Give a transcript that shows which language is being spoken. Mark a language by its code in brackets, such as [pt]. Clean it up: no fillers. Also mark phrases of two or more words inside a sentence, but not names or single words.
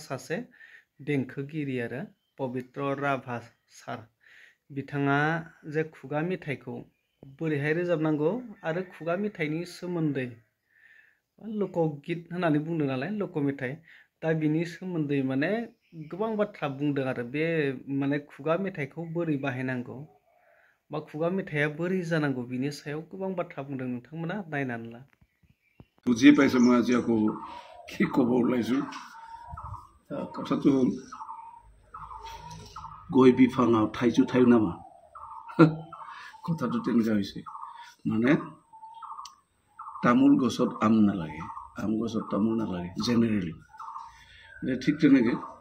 [brx] सासे देंखोगिरि आरो पबित्र राभा सार बिथाङा जे खुगा मेथाइखौ बोरैहाय रोजाबनांगौ आरो खुगा मेथाइनि सोमोन्दै लकगित होननानै बुंदों नालाय लक मेथाइ दा बिनि सोमोन्दै माने गोबां बाथ्रा बुंदों आरो बे माने खुगा मेथाइखौ बोरै बाहायनांगौ बा खुगा मेथाइया बोरै जानांगौ बिनि सायाव गोबां बाथ्रा बुंदों नोंथांमोना नायनानै ला [as] বুজি পাইছো মই আজি আকৌ কি ক'ব ওলাইছো কথাটো হ'ল গৈ [brx] बिफाङाव थाइजु थाइअ' नामा [as] কথাটো তেনেকুৱা হৈছে মানে তামোল গছত আম নালাগে আম গছত তামোল নালাগে জেনেৰেলি ঠিক তেনেকৈ